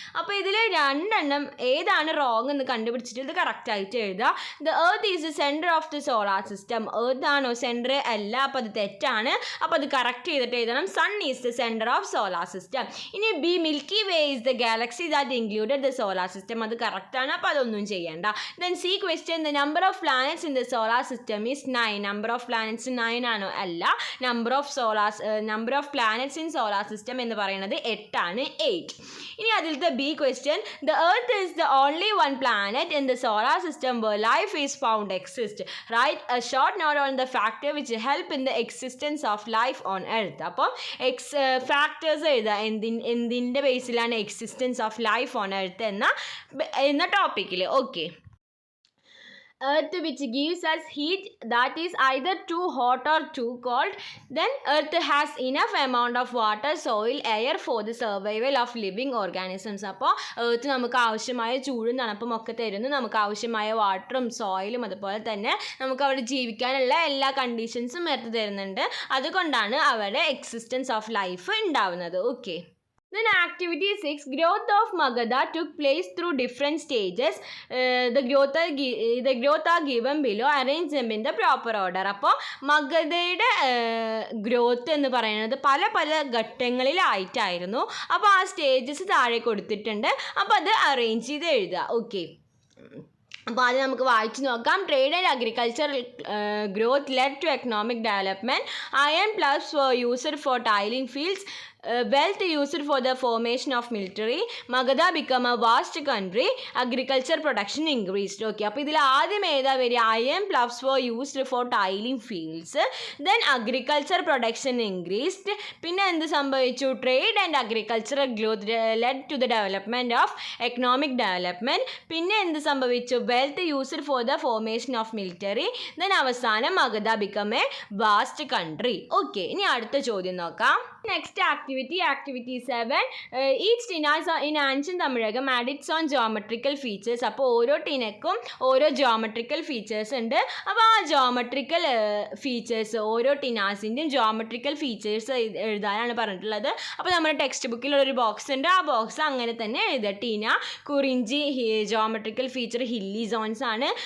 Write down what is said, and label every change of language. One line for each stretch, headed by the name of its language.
Malayalam: അപ്പോൾ ഇതിൽ രണ്ടെണ്ണം ഏതാണ് റോങ് എന്ന് കണ്ടുപിടിച്ചിട്ട് ഇത് കറക്റ്റ് ആയിട്ട് എഴുതുക.
English: The earth is the center of the solar system.
Malayalam: earth ആണോ സെൻറ്റർ? അല്ല. അപ്പോൾ അത് തെറ്റാണ്. അപ്പോൾ അത് കറക്റ്റ് ചെയ്തിട്ട് എഴുതണം.
English: sun is the center of solar system. ഇനി B, Milky Way is the galaxy that included the solar system.
Malayalam: അത് കറക്റ്റ് ആണ്. അപ്പോൾ അതൊന്നും ചെയ്യേണ്ട.
English: Then C question, the number of planets in the solar system is 9.
Malayalam: number of planets 9 ആണോ? അല്ല.
English: number of planets in solar system
Malayalam: എന്ന് പറയുന്നത്
English: 8 ആണ്. 8.
Malayalam: ഇനി അതിലത്തെ
English: B question. The earth is the only one planet in the solar system where life is found exist. Write a short note on the factor which help in the existence of life on earth.
Malayalam: അപ്പം factors എഴുതുക. എന്തിൻ്റെ ബേസിലാണ്
English: existence of life on earth
Malayalam: എന്ന ടോപ്പിക്കിൽ. Okay.
English: Earth which gives us heat that is either too hot or too cold. Then earth has enough amount of water, soil, air for the survival of living organisms.
Malayalam: അപ്പോൾ earth നമുക്ക് ആവശ്യമായ ചൂടും തണുപ്പും ഒക്കെ തരുന്നു. നമുക്ക് ആവശ്യമായ വാട്ടറും സോയിലും അതുപോലെ തന്നെ നമുക്ക് അവിടെ ജീവിക്കാനുള്ള എല്ലാ കണ്ടീഷൻസും earth തരുന്നുണ്ട്. അതുകൊണ്ടാണ് അവിടെ
English: existence of life
Malayalam: ഉണ്ടാവുന്നത്.
English: Okay. Then activity 6. Growth of Magadha took place through different stages. The growth are given below. Arrange them in the proper order.
Malayalam: അപ്പോൾ മഗധയുടെ ഗ്രോത്ത് എന്ന് പറയുന്നത് പല പല ഘട്ടങ്ങളിലായിട്ടായിരുന്നു. അപ്പോൾ ആ സ്റ്റേജസ് താഴെ കൊടുത്തിട്ടുണ്ട്. അപ്പോൾ അത് അറേഞ്ച് ചെയ്ത് എഴുതുക. ഓക്കെ. അപ്പോൾ ആദ്യം നമുക്ക് വായിച്ച് നോക്കാം.
English: Trade and agriculture growth led to economic development. Iron ploughs used for tilling fields. Wealth used for the formation of military. Magadha become a vast country. Agriculture production increased.
Malayalam: Okay, അപ്പോൾ ഇതിൽ ആദ്യം ഏതാ വരിക?
English: iron ploughs were used for tiling fields. Then agriculture production increased.
Malayalam: പിന്നെ എന്ത് സംഭവിച്ചു?
English: Trade and agricultural growth led to the development of economic development.
Malayalam: പിന്നെ എന്ത് സംഭവിച്ചു?
English: Wealth used for the formation of military. Then
Malayalam: അവസാനം
English: Magadha become a vast country.
Malayalam: Okay, ഇനി അടുത്ത ചോദ്യം നോക്കാം.
English: Next activity 7. Each tina in ancient Tamilagam had its own geometrical features.
Malayalam: അപ്പോൾ ഓരോ ടിനക്കും ഓരോ ജോമെട്രിക്കൽ ഫീച്ചേഴ്സ് ഉണ്ട്. അപ്പോൾ ആ ജോമെട്രിക്കൽ ഫീച്ചേഴ്സ് ഓരോ ടിനാസിൻ്റെയും ജോമെട്രിക്കൽ ഫീച്ചേഴ്സ് എഴുതാനാണ് പറഞ്ഞിട്ടുള്ളത്. അപ്പോൾ നമ്മുടെ ടെക്സ്റ്റ് ബുക്കിലൊരു ബോക്സ് ഉണ്ട്. ആ ബോക്സ് അങ്ങനെ തന്നെ എഴുതുക.
English: ടീന, Kurinji geometrical feature hilly zones ആണ്.